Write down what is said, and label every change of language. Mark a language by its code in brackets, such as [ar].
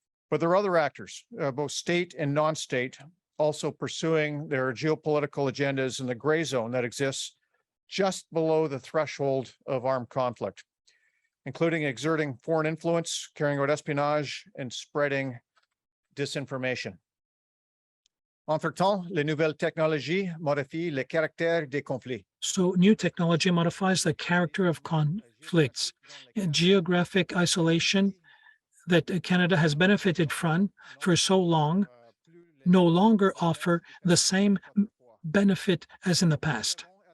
[en] But there are other actors, both state and non-state, also pursuing their geopolitical agendas in the gray zone that exists just below the threshold of armed conflict, including exerting foreign influence, carrying out espionage, and spreading disinformation. [fr] Entre-temps, les nouvelles technologies modifient le caractère des conflits. [en] So new technology modifies the character of conflicts. Geographic isolation that Canada has benefited from for so long no longer offer the same benefit as in the past.